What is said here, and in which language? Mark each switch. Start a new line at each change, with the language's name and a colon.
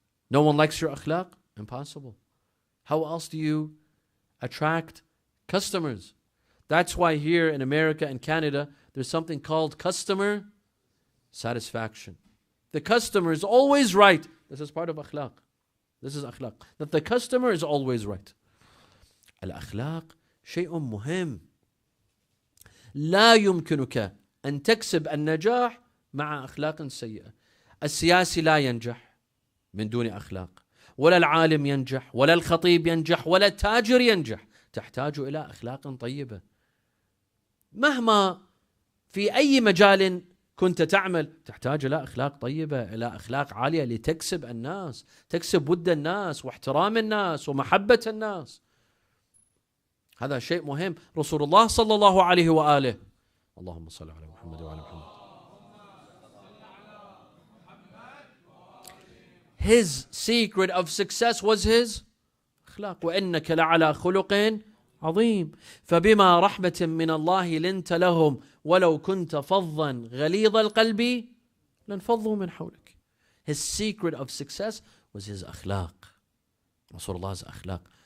English: No one likes your akhlaq? Impossible. How else do you attract customers? That's why here in America and Canada, there's something called customer satisfaction. The customer is always right. This is part of akhlaq. This is akhlaq. That the customer is always right.
Arabic: الأخلاق شيء مهم. لا يمكنك أن تكسب النجاح مع أخلاق سيئة. السياسي لا ينجح من دون أخلاق، ولا العالم ينجح، ولا الخطيب ينجح، ولا التاجر ينجح. تحتاج إلى أخلاق طيبة. مهما في أي مجال كنت تعمل تحتاج إلى أخلاق طيبة، إلى أخلاق عالية لتكسب الناس، تكسب ود الناس واحترام الناس ومحبة الناس. هذا شيء مهم. رسول الله صلى الله عليه وآله، اللهم صل على محمد وعلى محمد.
English: His secret of success was his أخلاق.
Arabic: وإنك لعلى خلق عظيم. فبما رحمة من الله لنت لهم ولو كنت فظا غليظ القلب لانفضوا من حولك.
English: His secret of success was his أخلاق. Rasulullah's أخلاق.